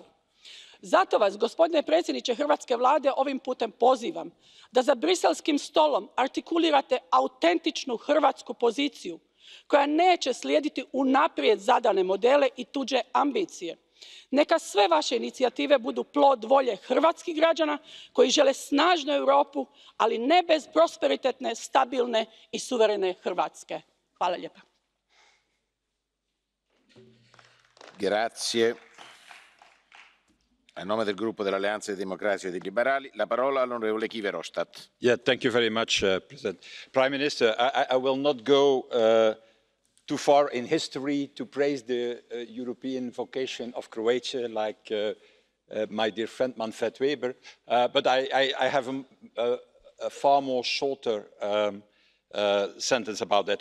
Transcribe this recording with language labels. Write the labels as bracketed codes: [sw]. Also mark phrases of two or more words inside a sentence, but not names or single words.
[hr] Zato vas, gospodine predsjedniče hrvatske vlade, ovim putem pozivam da za briselskim stolom artikulirate autentičnu hrvatsku poziciju koja neće slijediti unaprijed zadane modele i tuđe ambicije. Neka sve vaše inicijative budu plod volje hrvatskih građana koji žele snažnu Europu, ali ne bez prosperitetne, stabilne i suverene Hrvatske. Hvala lijepa. [it] Grazie. A nome del gruppo dell'Alleanza dei Democratici e dei Liberali, la parola all'onorevole Guy Verhofstadt. [en] Yeah, thank you very much, President. Prime Minister, I will not go too far in history to praise the European vocation of Croatia, like my dear friend Manfred Weber, but I have a far more shorter sentence about that.